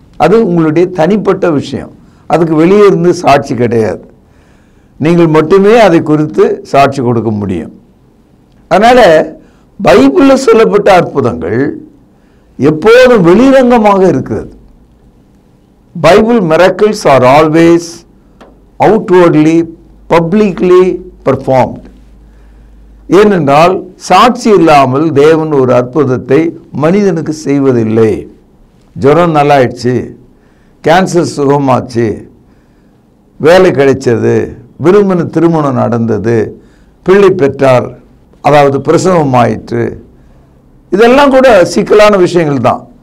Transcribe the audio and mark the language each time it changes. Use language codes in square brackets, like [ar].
[ta] அது உங்களுடைய தனிப்பட்ட விஷயம். அதுக்கு வெளியே இருந்து சாட்சி கிடையாது. நீங்கள் மட்டுமே அதை குறித்து சாட்சி கொடுக்க முடியும். அதனால் பைபிளில் சொல்லப்பட்ட அற்புதங்கள் எப்போதும் வெளிரங்கமாக இருக்கிறது. [en] Bible miracles are always outwardly, publicly performed. [ta] ஏனென்றால் சாட்சி இல்லாமல் தேவன் ஒரு அற்புதத்தை மனிதனுக்கு செய்வதில்லை. ஜுரம் நல்லாயிடுச்சு, கேன்சர் சுகமாச்சு, வேலை கிடைச்சது, விரும்பின திருமணம் நடந்தது, பிள்ளை பெற்றார், அதாவது பிரசவம் ஆயிற்று, இதெல்லாம் கூட சிக்கலான விஷயங்கள் தான்.